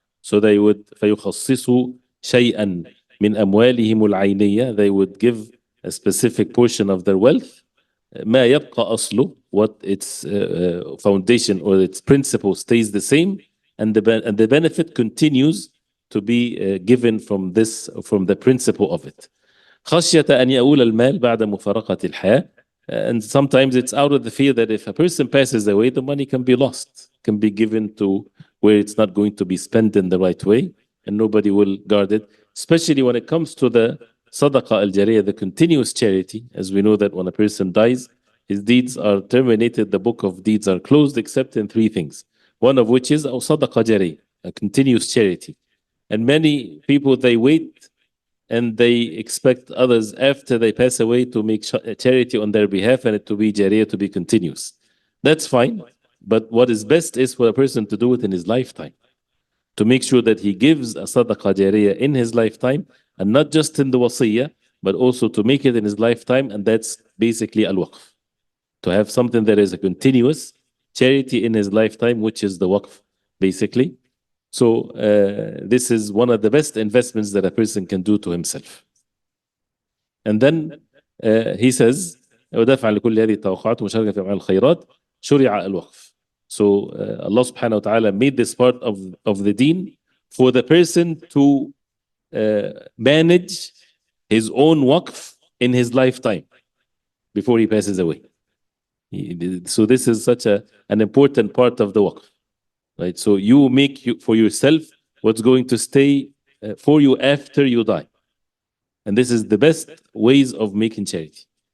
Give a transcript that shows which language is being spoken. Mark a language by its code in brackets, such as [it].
[en] So they would [ar] فَيُخَصِّصُوا شَيْئًا مِنْ أَمْوَالِهِمُ الْعَيْنِيَّةِ, [en] they would give a specific portion of their wealth, [ar] مَا يَبْقَى أَصْلُ, [en] what its foundation or its principle stays the same, and the benefit continues to be given from the principle of it. [ar] خشية أن يؤول المال بعد مفارقة الحياة. [en] And sometimes it's out of the fear that if a person passes away, the money can be lost, can be given to where it's not going to be spent in the right way, and nobody will guard it. Especially when it comes to the sadaqah al-jariyah, the continuous charity. As we know that when a person dies, his deeds are terminated, the book of deeds are closed, except in three things. One of which is sadaqah jariyah, a continuous charity. And many people, they wait and they expect others after they pass away to make charity on their behalf and it to be jariyah, to be continuous. That's fine, but what is best is for a person to do it in his lifetime, to make sure that he gives a sadaqah jariyah in his lifetime, and not just in the wasiyah, but also to make it in his lifetime, and that's basically al-waqf. To have something that is a continuous charity in his lifetime, which is the waqf, basically. So this is one of the best investments that a person can do to himself. And then he says, [ar] ودفعا لكل هذه التوقعات ومشاركة في أعمال الخيرات شرع الوقف. [en] So Allah subhanahu wa ta'ala made this part of the deen for the person to manage his own waqf in his lifetime before he passes away. So this is such an important part of the waqf. Right, so you make for yourself what's going to stay for you after you die, and this is the best ways of making charity.